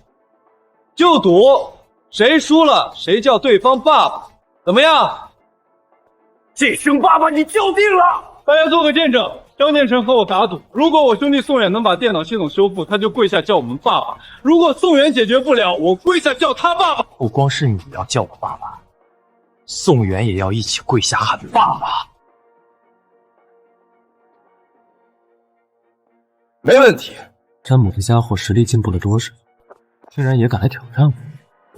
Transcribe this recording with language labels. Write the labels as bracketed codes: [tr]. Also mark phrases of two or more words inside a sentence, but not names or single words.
[zh] 就賭，誰輸了誰叫對方爸爸，怎麼樣？這聲爸爸你叫定了！大家做個見證，肖念晨和我打賭，如果我兄弟宋遠能把電腦系統修復，他就跪下叫我們爸爸； 如果宋遠解決不了，我跪下叫他爸爸。不光是你要叫我爸爸，宋远也要一起跪下喊爸爸。没问题。詹姆这家伙实力进步了多少？竟然也敢来挑战我！